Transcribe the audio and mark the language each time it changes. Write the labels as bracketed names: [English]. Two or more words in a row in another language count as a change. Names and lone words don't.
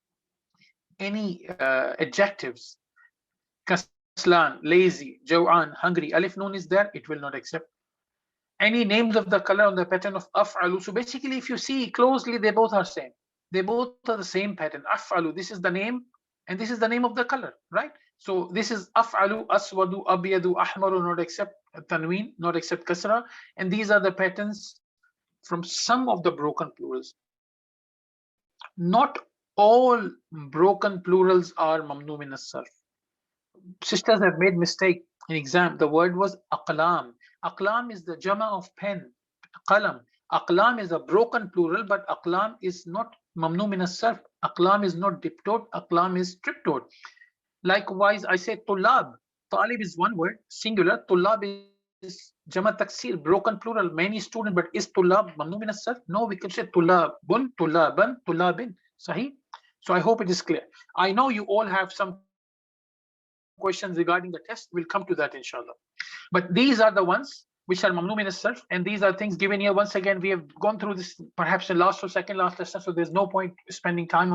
[English] Any adjectives, kaslan, lazy, jaw'an, hungry, alif noon is there, it will not accept. Any names of the color on the pattern of af'alu. So basically, if you see closely, they both are same. They both are the same pattern. Af'alu, this is the name, and this is the name of the color, right? So this is [Arabic] أفعلُ، أسودُ، أبيضُ، أحمرُ, [English] not accept tanween, not accept kasra. And these are the patterns from some of the broken plurals. Not all broken plurals are [Arabic] ممنوع من الصرف. [English] Sisters have made mistake in exam. The word was aqlam. Aqlam is the jama of pen, qalam. Aqlam is a broken plural, but aqlam is not [Arabic] ممنوع من الصرف. [English] Aqlam is not diptote. Aqlam is triptote. Likewise, I say tulab. Talib is one word, singular. Tulab is [Arabic] جمع تكسير, [English] broken plural, many students. But is tulab [Arabic] ممنوع من الصرف? [English] No, we can say [Arabic] طلابٌ، طلاباً، طلابٍ. [English] Sahih. So I hope it is clear. I know you all have some questions regarding the test. We'll come to that, inshallah. But these are the ones which are [Arabic] ممنوع من الصرف, [English] and these are things given here. Once again, we have gone through this perhaps in last or second last lesson, so there's no point spending time on that.